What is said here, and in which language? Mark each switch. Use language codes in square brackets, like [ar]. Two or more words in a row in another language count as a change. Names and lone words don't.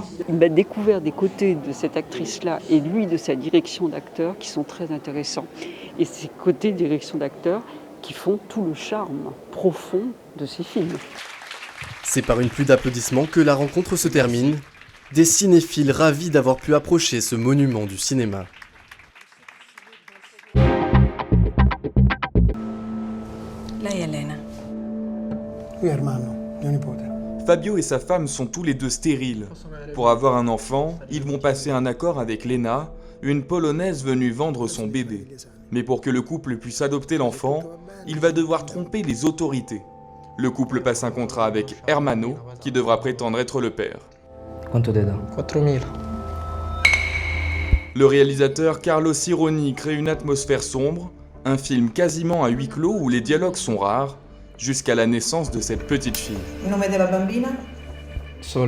[fr] Il m'a découvert des côtés de cette actrice-là et lui de sa direction d'acteur qui sont très intéressants. Et ces côtés de direction d'acteur qui font tout le charme profond de ces films. C'est par une pluie d'applaudissements que la rencontre se termine. Des cinéphiles ravis d'avoir pu approcher ce monument du cinéma. [it] Lei è Elena. Lui è Ermanno, mio nipote. [fr] Fabio et sa femme sont tous les deux stériles. Pour avoir un enfant, ils vont passer un accord avec Lena, une Polonaise venue vendre son bébé. Mais pour que le couple puisse adopter l'enfant, il va devoir tromper les autorités. Le couple passe un contrat avec Ermanno, qui devra prétendre être le père. [it] Quanto te dà? 4.000. [fr] Le réalisateur Carlo Sironi crée une atmosphère sombre, un film quasiment à huis clos où les dialogues sont rares, jusqu'à la naissance de cette petite fille. [it] Il nome della bambina? Sole.